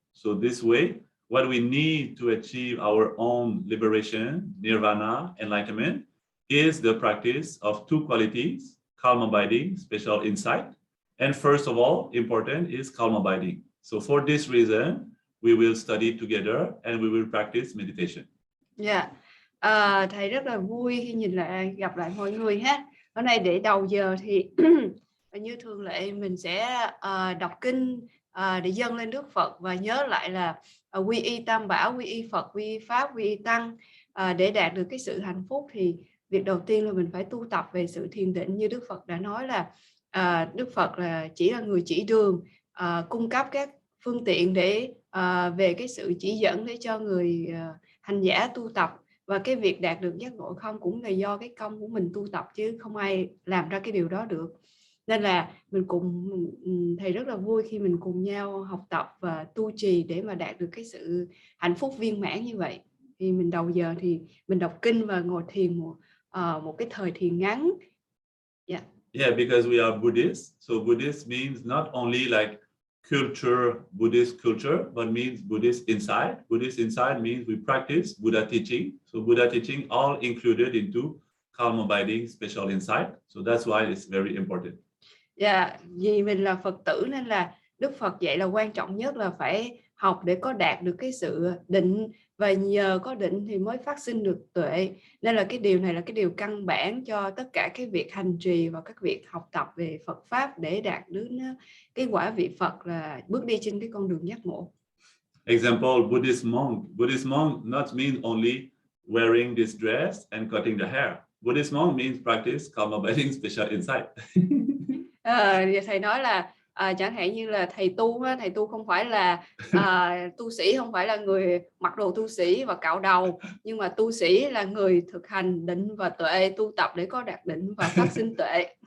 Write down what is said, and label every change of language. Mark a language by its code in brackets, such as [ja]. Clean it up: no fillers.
[en] So this way, what we need to achieve our own liberation, nirvana, enlightenment, is the practice of two qualities, calm abiding, special insight. And first of all, important is calm abiding. So for this reason, we will study together and we will practice meditation. Yeah. [vi] Thầy rất là vui khi gặp lại mọi người ha. Hôm nay để đầu giờ thì như thường lệ mình sẽ đọc kinh để dâng lên Đức Phật và nhớ lại là quy y Tam Bảo, quy y Phật, quy y Pháp, quy y Tăng. Để đạt được cái sự hạnh phúc thì việc đầu tiên là mình phải tu tập về sự thiền định, như Đức Phật đã nói là Đức Phật là chỉ là người chỉ đường, cung cấp các phương tiện để về cái sự chỉ dẫn để cho người hành giả tu tập. Và cái việc đạt được giác ngộ không cũng là do cái công của mình tu tập, chứ không ai làm ra cái điều đó được. Nên là thầy rất là vui khi mình cùng nhau học tập và tu trì để mà đạt được cái sự hạnh phúc viên mãn như vậy. Thì mình đầu giờ thì mình đọc kinh và ngồi thiền một cái thời thiền ngắn. [en] Yeah. Yeah, because we are Buddhists. So Buddhist means not only like culture, Buddhist culture, but means Buddhist insight. Buddhist insight means we practice Buddha teaching. So Buddha teaching all included into calm abiding, special insight. So that's why it's very important. [vi] Yeah, vì mình là Phật tử nên là Đức Phật dạy là quan trọng nhất là phải học để có đạt được cái sự định, và nhờ có định thì mới phát sinh được tuệ. Nên là cái điều này là cái điều căn bản cho tất cả cái việc hành trì và các việc học tập về Phật Pháp để đạt đến cái quả vị Phật, là bước đi trên cái con đường giác ngộ. [en] Example, Buddhist monk. Buddhist monk not mean only wearing this dress and cutting the hair. Buddhist monk means practice calm abiding, special insight. [vi] Thầy nói là chẳng hạn như là thầy tu không phải là tu sĩ, không phải là người mặc đồ tu sĩ và cạo đầu, nhưng mà tu sĩ là người thực hành định và tuệ, tu tập để có đạt định và phát sinh tuệ.